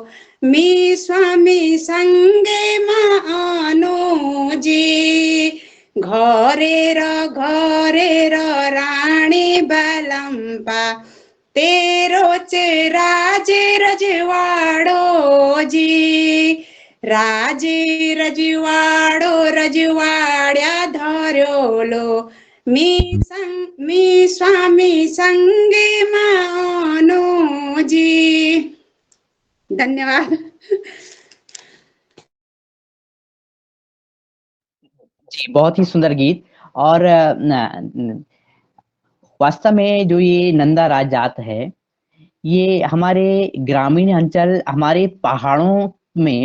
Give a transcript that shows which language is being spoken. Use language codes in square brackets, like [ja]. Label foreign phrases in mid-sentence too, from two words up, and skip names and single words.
[gbm] मी स्वामी संगे मानो जी, घरे रो रानी बलम्पा तेरोच राज रजवाड़ो जी, राज रजवाड़ो रजवाड़या धर्यो लो मी स्वामी संगे मानो जी। [hi] धन्यवाद। जी बहुत ही सुंदर गीत। और वास्तव में जो ये नंदा राज जात है, ये हमारे ग्रामीण अंचल, हमारे पहाड़ों में